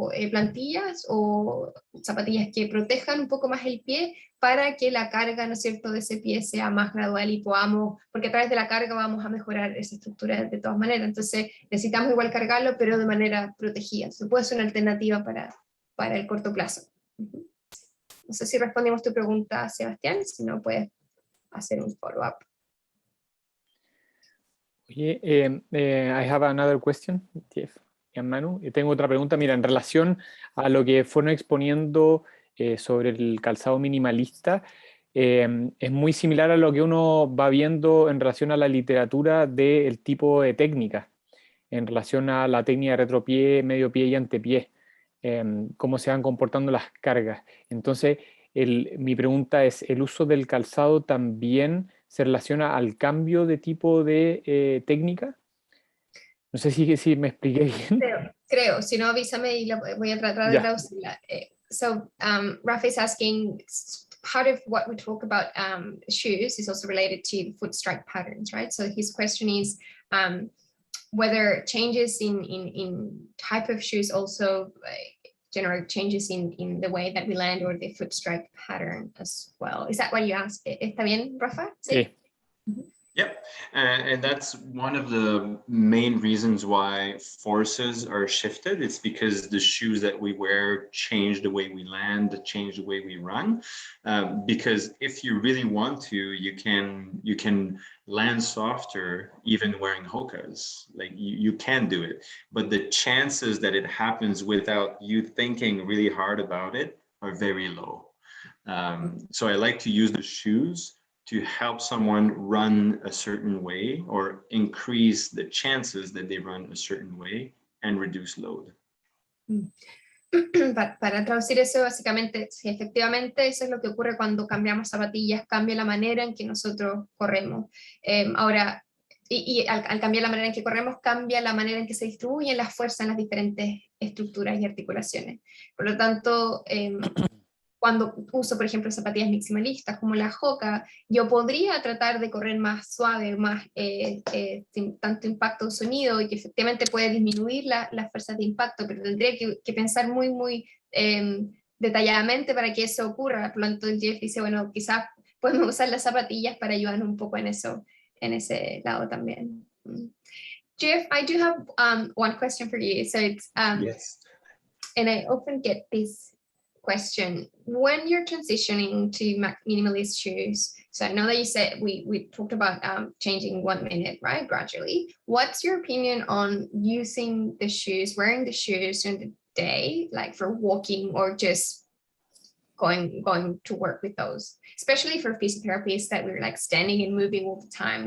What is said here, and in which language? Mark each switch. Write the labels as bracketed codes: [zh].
[es] plantillas o zapatillas que protejan un poco más el pie para que la carga, ¿no es cierto?, de ese pie sea más gradual y podamos, porque a través de la carga vamos a mejorar esa estructura de todas maneras. Entonces necesitamos igual cargarlo, pero de manera protegida. Entonces puede ser una alternativa para el corto plazo. No sé si respondimos tu pregunta, Sebastián, si no puedes hacer un follow-up. [en] Oye, I have another question, Jeff y Manu. [es] Tengo otra pregunta, mira, en relación a lo que fueron exponiendo sobre el calzado minimalista, es muy similar a lo que uno va viendo en relación a la literatura del tipo de técnica, en relación a la técnica de retropié, medio pie y antepié, cómo se van comportando las cargas. Entonces, mi pregunta es, ¿el uso del calzado también se relaciona al cambio de tipo de técnica? No sé si me expliqué bien. Creo, si no avísame y voy a tratar de traducirla. [en] So Rafa is asking, part of what we talk about shoes is also related to foot strike patterns, right? So his question is whether changes in type of shoes also generate changes in the way that we land or the foot strike pattern as well. Is that what you asked? [es] ¿Está bien, Rafa? Sí. [en] Yep, and that's one of the main reasons why forces are shifted. It's because the shoes that we wear change the way we land, change the way we run. Because if you really want to, you can land softer even wearing Hokas. Like you can do it, but the chances that it happens without you thinking really hard about it are very low. So I like to use the shoes to help someone run a certain way or increase the chances that they run a certain way and reduce load. [es] Para traducir eso, básicamente, sí, efectivamente, eso es lo que ocurre cuando cambiamos zapatillas, cambia la manera en que nosotros corremos. Ahora, al cambiar la manera en que corremos, cambia la manera en que se distribuyen las fuerzas en las diferentes estructuras y articulaciones. Por lo tanto, cuando uso, por ejemplo, zapatillas maximalistas como la Hoka, yo podría tratar de correr más suave, más sin tanto impacto de sonido, y que efectivamente puede disminuir las fuerzas de impacto, pero tendría que pensar muy detalladamente para que eso ocurra. Por lo tanto, Jeff dice, bueno, quizás podemos usar las zapatillas para ayudar un poco en ese lado también. [en] Jeff, I do have one question for you. So it's, yes. And I often get this question when you're transitioning to minimalist shoes. So I know that you said we talked about changing 1 minute, right, gradually. What's your opinion on using the shoes, wearing the shoes during the day, like for walking or just going to work with those, especially for physiotherapists that we're like standing and moving all the time?